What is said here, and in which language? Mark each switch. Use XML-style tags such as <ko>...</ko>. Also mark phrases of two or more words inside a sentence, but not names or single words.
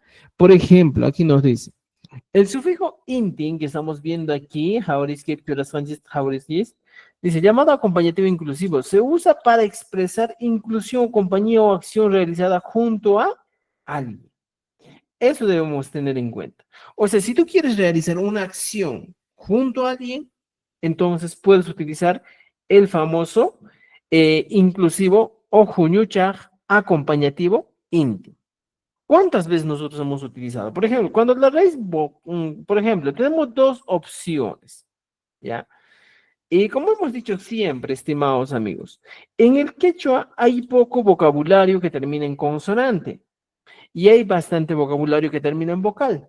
<es>Por ejemplo, aquí nos dice, el sufijo intin que estamos viendo aquí, dice llamado acompañativo inclusivo, se usa para expresar inclusión, compañía o acción realizada junto a alguien. Eso debemos tener en cuenta. O sea, si tú quieres realizar una acción junto a alguien, entonces puedes utilizar el famoso inclusivo o juñuchar acompañativo intin. ¿Cuántas veces nosotros hemos utilizado? Por ejemplo, cuando la raíz, por ejemplo, tenemos dos opciones, ¿ya? Y como hemos dicho siempre, estimados amigos, en el quechua hay poco vocabulario que termina en consonante y hay bastante vocabulario que termina en vocal.</es>